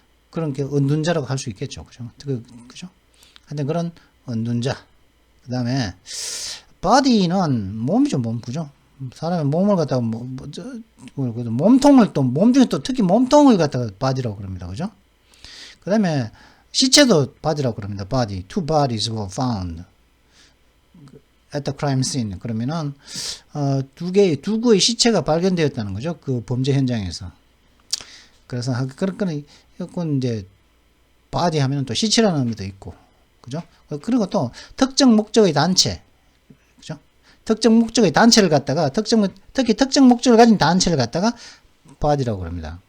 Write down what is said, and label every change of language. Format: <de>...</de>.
<ko>그런 게 은둔자라고 할 수 있겠죠. 그죠? 그죠? 하여튼 그런 은둔자. 그 다음에, 바디는 몸이죠, 몸. 그죠? 사람의 몸을 갖다가, 몸통을 또, 몸 중에 또 특히 몸통을 갖다가 바디라고 그럽니다. 그죠? 그 다음에, 시체도 바디라고 그럽니다.</ko> <en>body. Two bodies were found at the crime scene.</en> <ko>그러면은, 두 구의 시체가 발견되었다는 거죠. 그 범죄 현장에서. 그래서, 그건 이제, body 하면은 또 시체라는 의미도 있고. 그죠? 그리고 또, 특정 목적의 단체. 그죠? 특정 목적의 단체를 갖다가, 특히 특정 목적을 가진 단체를 갖다가, body라고 그럽니다.</ko>